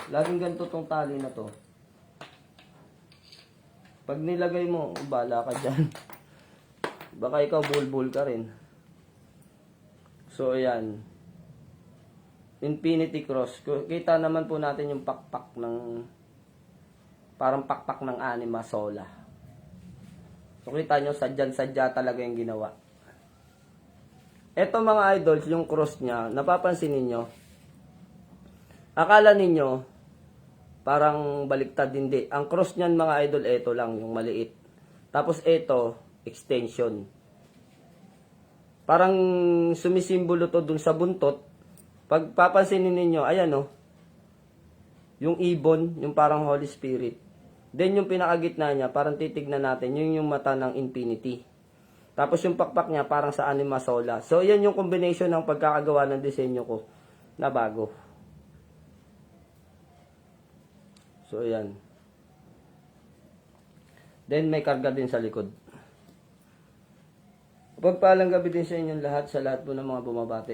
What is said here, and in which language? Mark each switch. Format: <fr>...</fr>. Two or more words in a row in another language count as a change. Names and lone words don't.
<tl>Laging ganito tong tali na to. Pag nilagay mo, bala ka dyan. Baka ikaw buhol-buhol ka rin. So, ayan.</tl> <en>Infinity cross.</en> <tl>Kita naman po natin yung pakpak ng, parang pakpak ng anima sola. So, kita nyo, sadyan-sadya talaga yung ginawa. Eto mga idols, yung cross niya, napapansin ninyo, akala ninyo, parang baliktad, hindi. Ang cross niyan mga idol, eto lang, yung maliit. Tapos eto, extension. Parang sumisimbolo to dun sa buntot. Pag papansinin ninyo, ayan o, yung ibon, yung parang Holy Spirit. Then yung pinakagitna niya, parang titignan natin, yung mata ng infinity. Tapos yung pakpak niya, parang sa anima sola. So yan yung combination ng pagkakagawa ng disenyo ko na bago. So yan. Then may karga din sa likod. Pagpalang gabi din sa inyong lahat, sa lahat po ng mga bumabati.</tl>